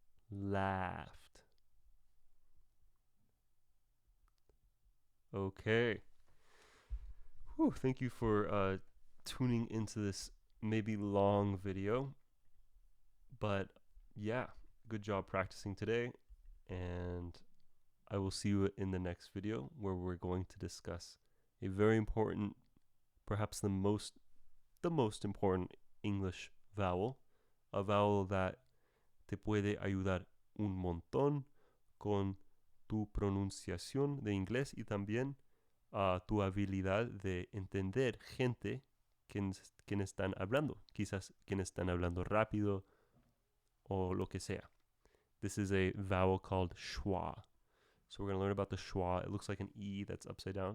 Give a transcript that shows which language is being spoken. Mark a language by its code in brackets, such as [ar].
[en] Laughed. Okay. Whew, thank you for tuning into this maybe long video. But yeah, good job practicing today. And I will see you in the next video where we're going to discuss a very important, perhaps the most important English vowel, a vowel that [es] te puede ayudar un montón con tu pronunciación de inglés y también tu habilidad de entender gente quien están hablando, quizás quienes están hablando rápido o lo que sea. [en] This is a vowel called schwa. So we're going to learn about the schwa. It looks like an E that's upside down.